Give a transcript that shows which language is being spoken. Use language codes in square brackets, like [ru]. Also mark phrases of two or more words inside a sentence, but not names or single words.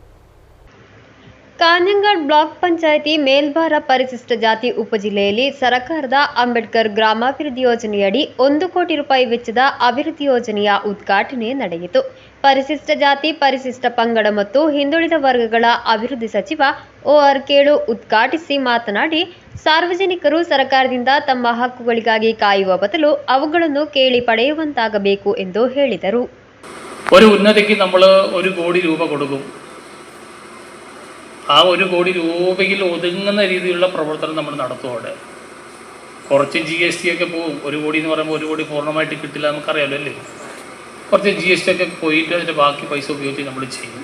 [kn] ಕಾಞಂಗಾಡ್ ಬ್ಲಾಕ್ ಪಂಚಾಯಿತಿ ಮೇಲ್ಬಾರ ಪರಿಶಿಷ್ಟ ಜಾತಿ ಉಪಜಿಲ್ಲೆಯಲ್ಲಿ ಸರಕಾರದ ಅಂಬೇಡ್ಕರ್ ಗ್ರಾಮಾಭಿವೃದ್ಧಿ ಯೋಜನೆಯಡಿ 1 ಕೋಟಿ ರೂಪಾಯಿ ವೆಚ್ಚದ ಅಭಿವೃದ್ಧಿ ಯೋಜನೆಯ ಉದ್ಘಾಟನೆ ನಡೆಯಿತು. ಪರಿಶಿಷ್ಟ ಜಾತಿ, ಪರಿಶಿಷ್ಟ ಪಂಗಡ ಮತ್ತು ಹಿಂದುಳಿದ ವರ್ಗಗಳ ಅಭಿವೃದ್ಧಿ ಸಚಿವ OR ಕೇಳು ಉದ್ಘಾಟಿಸಿ ಮಾತನಾಡಿ, ಸಾರ್ವಜನಿಕರು ಸರಕಾರದಿಂದ ತಮ್ಮ ಹಕ್ಕುಗಳಿಗಾಗಿ ಕಾಯುವ ಬದಲು ಅವುಗಳನ್ನು ಕೇಳಿ ಪಡೆಯುವಂತಾಗಬೇಕು ಎಂದು ಹೇಳಿದರು. [ml] ഒരു ഉന്നതിക്ക് നമ്മൾ 1 കോടി രൂപ കൊടുക്കും. ആ 1 കോടി രൂപയിൽ ഒതുങ്ങുന്ന രീതിയിലുള്ള പ്രവർത്തനം നമ്മൾ നടത്തുവാണ്. കുറച്ച് GST ഒക്കെ പോകും. 1 കോടി എന്ന് പറയുമ്പോൾ 1 കോടി പൂർണ്ണമായിട്ട് കിട്ടില്ല, നമുക്കറിയാമല്ലോ അല്ലേ. കുറച്ച് GST ഒക്കെ പോയിട്ട് അതിൻ്റെ ബാക്കി പൈസ ഉപയോഗിച്ച് നമ്മൾ ചെയ്യും.